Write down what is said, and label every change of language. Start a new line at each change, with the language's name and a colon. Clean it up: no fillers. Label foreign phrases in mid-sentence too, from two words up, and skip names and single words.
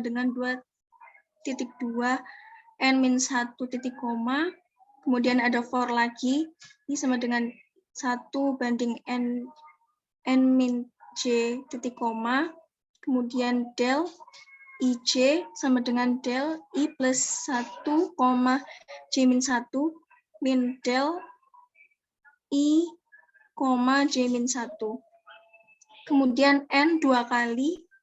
Indonesian: dengan 2,2 N min 1 titik koma, kemudian ada for lagi, ini sama dengan 1 banding N min J titik koma, kemudian del IJ sama dengan del I plus 1, J min 1 min del I, J min 1. Kemudian N 2 kali,